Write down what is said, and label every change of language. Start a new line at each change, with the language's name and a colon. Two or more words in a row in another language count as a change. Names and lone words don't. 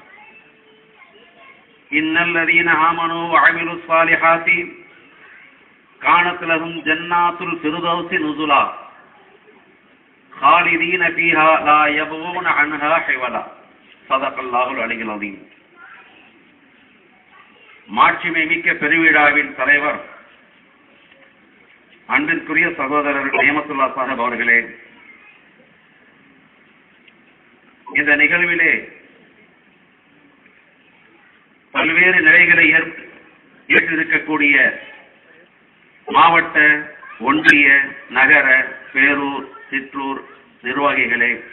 Arabic: إن الذين آمنوا وعملوا الصالحات كانت لهم جنات الفردوس نزلا خالدين فيها لا يبغون عنها حولا صدق الله العلي العظيم.
Tamil: மாட்சிமை மிக்க பெருவிழாவின் தலைவர் அன்பிற்குரிய சகோதரர் நியமத்துல்லா சாஹிப் அவர்களே, இந்த நிகழ்விலே பல்வேறு நிலைகளை ஏற்றிருக்கக்கூடிய மாவட்ட, ஒன்றிய, நகர, பேரூர், சிற்றூர் நிர்வாகிகளே,